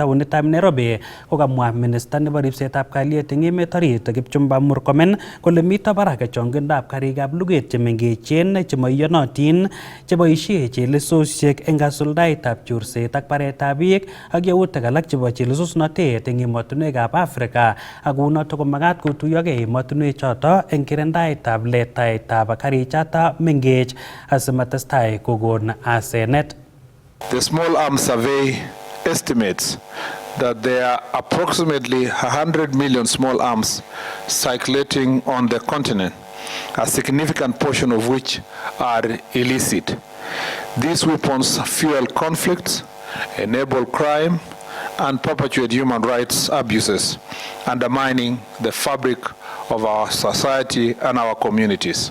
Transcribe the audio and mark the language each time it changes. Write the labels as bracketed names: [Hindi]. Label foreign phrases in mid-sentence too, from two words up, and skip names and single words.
[Kalenjin] taonitab Nairobi kokamwa minister nebo ribsetab kalyet eng emet orit Kipchumba Murkomen kole mito barak chongindab karikab luget chemengechen chemoiyonotin cheboisie chelesosiek eng kasuldaetab chorset ak baretab biik ak yautik alak chebo chelesosnotet eng emotinwekab Afrika ak kounoto komagat kotuyogei emotinwek choto eng kirindaetab letaetab karichoto mengech asimatestai kokon asenet. [English] The Small Arms Survey estimates that there are approximately 100 million small arms circulating on the continent, a significant portion of which are illicit. These weapons fuel conflicts, enable crime, and perpetuate human rights abuses, undermining the fabric of our society and our communities.